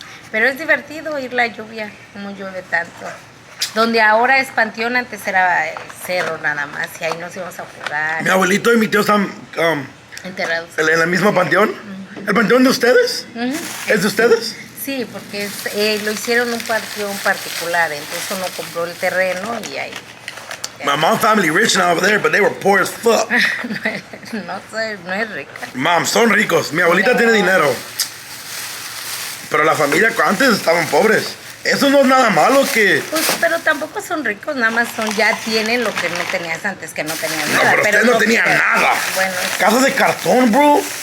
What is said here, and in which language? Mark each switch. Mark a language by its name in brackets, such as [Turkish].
[Spanish] Pero es divertido ir la lluvia, como llueve tanto. Donde ahora es panteón, antes era cerro nada más, y ahí nos íbamos a jugar, Mi abuelito y mi tío están enterrados. en la misma panteón. ¿El panteón de ustedes? Ujú. ¿Es de ustedes? Sí, porque lo hicieron un panteón particular, entonces uno compró el terreno y ahí. [English] My mom's family rich now over there, but they were poor as fuck. [Spanish] No sé, no es rica. Mom, son ricos. Mi abuelita tiene dinero. Pero la familia antes estaban pobres. Eso no es nada malo que... Pues, pero tampoco son ricos, nada más ya tienen lo que no tenías antes, que no tenías No, nada. pero usted no tenía nada. Bueno, Casas de cartón, bro.